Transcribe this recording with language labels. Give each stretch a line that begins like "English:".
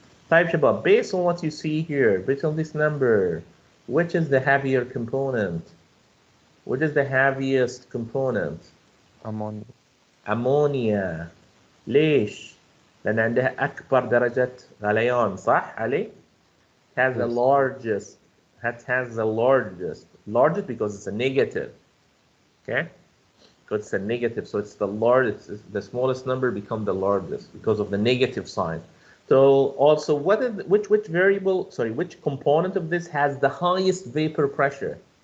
English: Type Shabab, based on what you see here, based on this number, which is the heavier component? What is the heaviest component? Ammonia.
Arabic: ليش؟ لأن عندها أكبر درجة غليان، صح علي؟
English: Has the largest. Largest because it's a negative. Okay? Because it's a negative, so it's the largest. The smallest number become the largest because of the negative sign. So also, which component of this has the highest vapor pressure?